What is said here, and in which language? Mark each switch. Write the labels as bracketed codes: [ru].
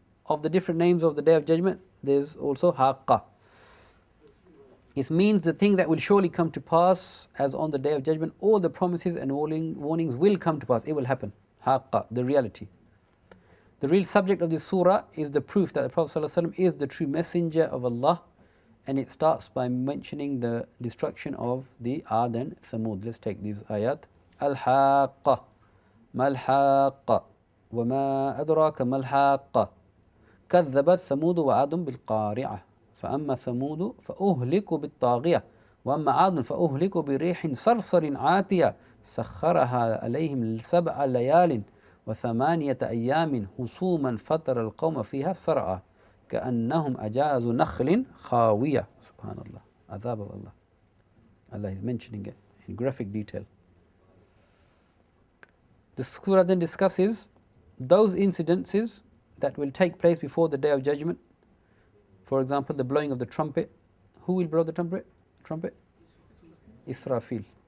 [en] Of the different names of the Day of Judgment, there is also Haqqa. It means the thing that will surely come to pass, as on the Day of Judgment, all the promises and warnings will come to pass. It will happen. Haqqa, the reality. The real subject of this surah is the proof that the Prophet ﷺ is the true messenger of Allah, and it starts by mentioning the destruction of the Ad and Thamud. Let's take these ayat. [ar] Al-Haqqa, Mal-Haqqa, wa ma adraka Mal-Haqqa, كذبت ثمود وعاد بالقارعة فأما ثمود فأهلكوا بالطاغية وأما عاد فأهلكوا بريح صرصر عاتية سخرها عليهم 7 ليال و8 أيام حسوما فترى القوم فيها صرعى كأنهم أجاز نخل خاوية. [en] Subhanallah, Adhab of Allah. Allah is mentioning it in graphic detail. The surah then discusses those incidences that will take place before the Day of Judgment. For example, the blowing of the trumpet. Who will blow the trumpet? Israfil.